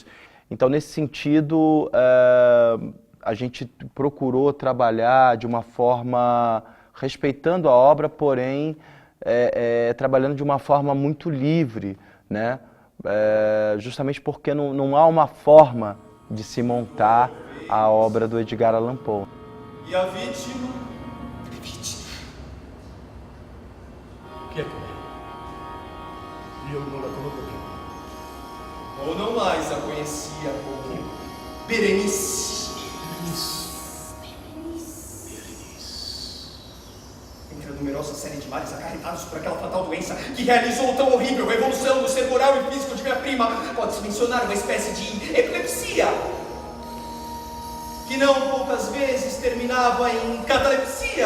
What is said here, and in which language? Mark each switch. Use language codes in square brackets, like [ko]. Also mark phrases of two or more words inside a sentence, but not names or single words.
[pt] Então, nesse sentido, a gente procurou trabalhar de uma forma respeitando a obra, porém trabalhando de uma forma muito livre, né? Justamente porque não há uma forma de se montar a obra do Edgar Allan Poe. E a vítima? [it] Chi è come? Io non la conosco più. [pt] Ou não mais a conhecia como Berenice. Entre a numerosa série de males acarretados por aquela fatal doença que realizou tão horrível revolução no ser moral e físico de minha prima, pode-se mencionar uma espécie de epilepsia, que não poucas vezes terminava em catalepsia.